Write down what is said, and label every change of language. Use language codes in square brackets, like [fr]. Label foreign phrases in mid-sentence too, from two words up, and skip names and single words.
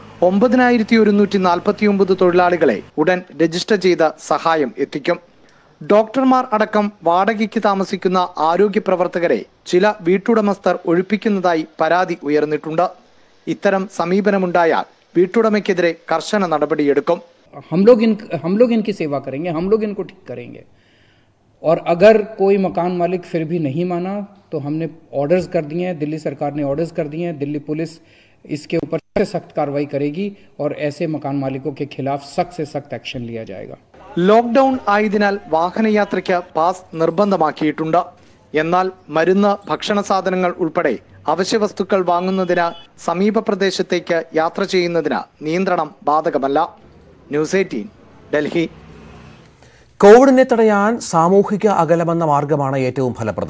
[ml] 9,149 തൊഴിലാളികളെ ഉടൻ രജിസ്റ്റർ ചെയ്ത് സഹായം എത്തിക്കും. ഡോക്ടർമാർ അടക്കം വാടകയ്ക്ക് താമസിക്കുന്ന ആരോഗ്യ പ്രവർത്തകരെ ചില വീട്ടുടമസ്ഥർ ഒഴിപ്പിക്കുന്നതായി പരാതി ഉയർന്നിട്ടുണ്ട്. ഇത്തരം സമീപനമുണ്ടായാൽ വീട്ടുടമയ്ക്കെതിരെ കർശന നടപടിയെടുക്കും. [hi] हम लोग इनकी सेवा करेंगे, हम लोग इनको ठीक करेंगे. और अगर कोई मकान मालिक फिर भी नहीं माना तो हमने ऑर्डर्स कर दिए हैं, दिल्ली सरकार ने ऑर्डर्स कर दिए हैं. दिल्ली पुलिस इसके ऊपर सख्त कार्रवाई करेगी और ऐसे मकान मालिकों के खिलाफ सख्त से सख्त एक्शन लिया जाएगा. [ml] ലോക്ക്ഡൌൺ ആയതിനാൽ വാഹനയാത്രയ്ക്ക് പാസ് നിർബന്ധമാക്കിയിട്ടുണ്ട്. എന്നാൽ മരുന്ന്, ഭക്ഷണ സാധനങ്ങൾ ഉൾപ്പെടെ അവശ്യവസ്തുക്കൾ വാങ്ങുന്നതിന് സമീപ പ്രദേശത്തേക്ക് യാത്ര ചെയ്യുന്നതിന് നിയന്ത്രണം ബാധകമല്ല. ന്യൂസ് 18 ഡൽഹി. കോവിഡിനെ തടയാൻ സാമൂഹിക അകലമെന്ന മാർഗമാണ് ഏറ്റവും ഫലപ്രദം.